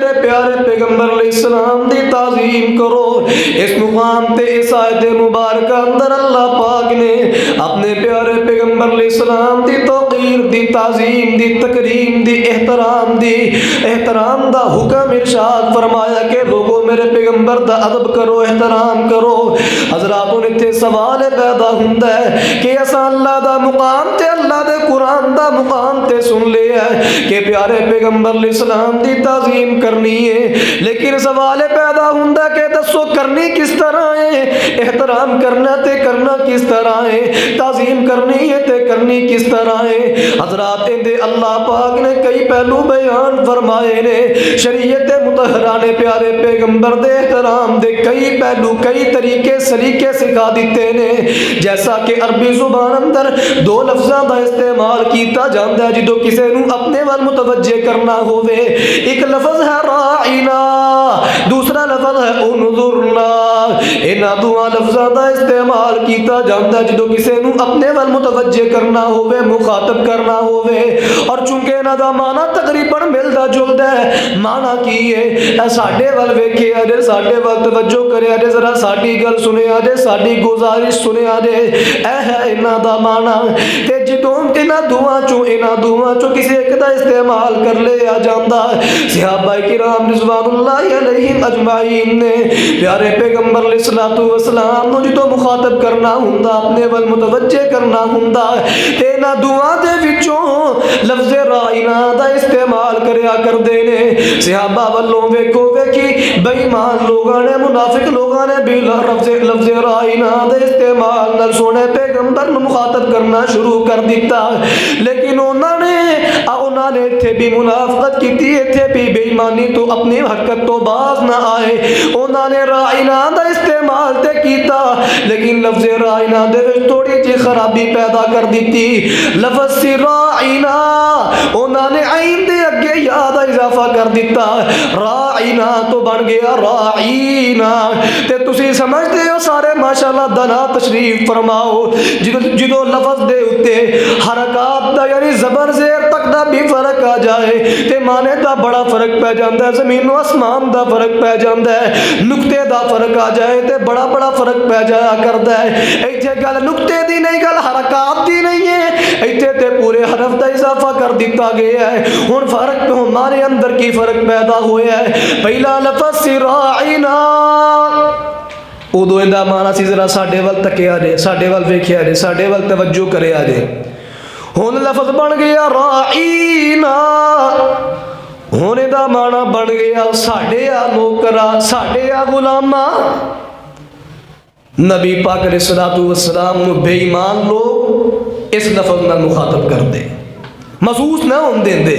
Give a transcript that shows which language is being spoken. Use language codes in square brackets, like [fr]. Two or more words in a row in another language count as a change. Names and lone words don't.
[pa] پیارے پیغمبر [ar] علیہ السلام [pa] دی تعظیم کرو۔ اس مقام تے اس آیت مبارکہ اندر اللہ پاک نے اپنے پیارے پیغمبر علیہ السلام دی توقیر دی تعظیم دی تکریم دی احترام دا حکم ارشاد فرمایا کہ لوگوں میرے پیغمبر دا ادب کرو، احترام کرو۔ حضرات اتنے سوال پیدا ہوندا ہے کہ اساں اللہ دا مقام تے اللہ دے قرآن دا مقام تے سن لیا ہے کہ پیارے پیغمبر [ar] علیہ السلام [pa] دی تعظیم کرنی ہے، لیکن سوال پیدا ہوندا کہ دسو کرنی کس طرح ہے؟ احترام کرنا تے کرنا کس طرح ہے؟ تعظیم کرنی ہے تے کرنی کس طرح ہے؟ حضرات اندے اللہ پاک نے کئی پہلو بیان فرمائے نے، شریعت مطہرہ نے پیارے پیغمبر دے احترام دے کئی پہلو کئی طریقے سلیقے سکھا دیتے نے۔ جیسا کہ عربی زبان اندر دو لفظاں دا استعمال کیتا جاندا ہے جدوں کسے نو اپنے وال متوجہ کرنا ہوئے، ایک لفظ ہے راعینا، دوسرا لفظ ہے انظرنا۔ انہاں دو لفظاں دا استعمال کیتا جاندا ہے جدوں کسے نو اپنے وال متوجہ کرنا ہوئے، مخاطب کرنا ہوئے، اور چونکہ انہاں دا معنی تقریباً ملدا جلدا ہے۔ معنی کی ہے اے ساڈے وال ویکھیا جے، ساڈے وال توجہ کریا جے، ذرا ساڈی گل سنیا جے، ساڈی گزارش سنیا جے، اے ہے انہاں دا معنی۔ تے جدوں انہاں دوواں چوں کسی ایک دا استعمال کر لیا جاندا، صحابہ کرام [ar] رضوان اللہ علیہم اجمعین [pa] نے پیارے پیغمبر [ar] علیہ الصلوۃ والسلام [pa] نو جدوں مخاطب کرنا ہوندا، اپنے ول متوجہ کرنا ہوندا، تے انہاں دوواں دے وچوں لفظ رائنا دا استعمال کریا کردے نے۔ صحابہ والوں ویکھو ویکھی بے ایمان لوگاں نے، منافق لوگاں نے بھی لفظ رائنا دے استعمال نال سونے پیغمبر نو مخاطب کرنا شروع کر دیتا، لیکن انہوں نے اتھے بھی منافقت کیتی، اتھے بھی بے ایمانی تو اپنی حرکت تو باز نہ آئے۔ انہوں نے رائنا دا استعمال تے کیتا، لیکن لفظ رائنا دے وچ تھوڑی جی خرابی پیدا کر دیتی۔ لفظ سی رائنا انہوں نے عین دے اگے یا دا اضافہ کر دیتا، رائنا تو بن گیا رائینا۔ تے تسی سمجھتے ہو سارے ماشاءاللہ دنا تشریف فرماؤ، جدو لفظ دے اتے حرکات دا یعنی زبر زیر تک دا بھی فرق آ جائے تے مانے دا بڑا فرق پہ جاندہ ہے، زمین و اسمان دا فرق پہ جاندہ ہے، نکتے دا فرق آ جائے تے بڑا بڑا فرق پہ جایا کردہ ہے۔ ایتھے گل نکتے دی نہیں، گل حرکات دی نہیں ہے، ایتھے تے پورے حرف دا اضافہ کر دیتا گیا ہے۔ ہن فرق پہ ہمارے اندر کی فرق پیدا ہویا ہے۔ پہلا لفظ راعینا ادو اندہ مانا سی ذرا ساڑھے وال تکیا جے، ساڑھے وال ویکھیا جے، ساڑھے وال توجہ کریا جے۔ ہون لفظ بن گیا راعینا، ہونے دا مانا بن گیا ساڑھے آ نوکرا، ساڑھے آ غلامہ۔ نبی پاک [ar] علیہ السلام [pa] نو بے ایمان لوگ اس لفظ نہ مخاطب کر دے، محسوس نہ ہون دیں دے۔